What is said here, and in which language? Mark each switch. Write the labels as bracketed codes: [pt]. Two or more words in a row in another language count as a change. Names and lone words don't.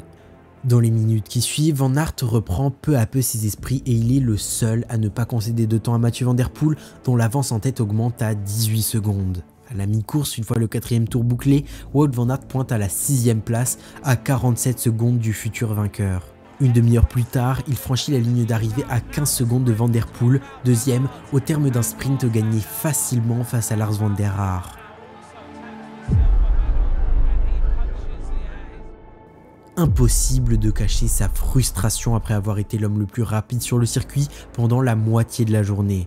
[fr] Dans les minutes qui suivent, Van Aert reprend peu à peu ses esprits et il est le seul à ne pas concéder de temps à Mathieu Van der Poel, dont l'avance en tête augmente à 18 secondes. À la mi-course, une fois le 4e tour bouclé, Wout van Aert pointe à la 6e place à 47 secondes du futur vainqueur. Une demi-heure plus tard, il franchit la ligne d'arrivée à 15 secondes de Van der Poel, 2e au terme d'un sprint gagné facilement face à Lars van der Haar. Impossible de cacher sa frustration après avoir été l'homme le plus rapide sur le circuit pendant la moitié de la journée.